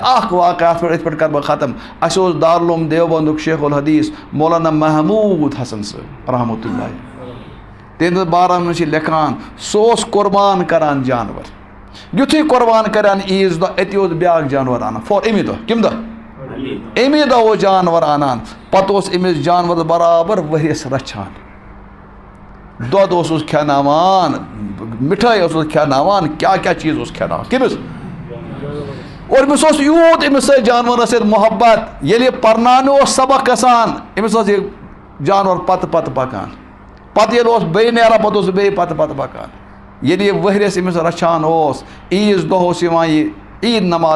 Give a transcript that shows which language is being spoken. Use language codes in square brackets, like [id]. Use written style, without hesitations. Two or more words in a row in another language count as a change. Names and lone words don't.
[ks] اکھ واقعہٕ اَتھ پٮ۪ٹھ یِتھ پٲٹھۍ کرٕ بہٕ ختم اَسہِ اوس دارالعلوم دیوبندُک شیخ الحدیٖث مولانا محموٗد حسن صٲب [ar] رحمتہ اللہ [ks] تِہنٛدِس بارس منٛز چھِ لیکھان سُہ اوس قۄربان کران جانور یُتھُے قۄربان کران عیٖذ دۄہ أتی اوس بیٛاکھ جانور اَنان اَمہِ دۄہ کَمہِ دۄہ اَمے دۄہ اوس جانور اَنان پتہٕ اوس أمِس جانور برابر ؤریَس رچھان دود اوسس کھیناوان مٹھائی اوسس کھیناوان کیا کیا چیز اوس کھیناوان کمس اور امس اوس یوت امس سۭتۍ جانورس سۭتۍ محبت ییٚلہِ پرناونہِ اوس سبق گژھان امس اوس یہِ جانور پتہٕ پتہٕ پکان پتہٕ ییٚلہِ اوس بیٚیہِ نیران پتہٕ اوس بیٚیہِ پتہٕ پتہٕ پکان ییٚلہِ یہِ ؤہرِس امس رچھان اوس عیٖذ دۄہ اوس یِوان یہِ عیٖد نماز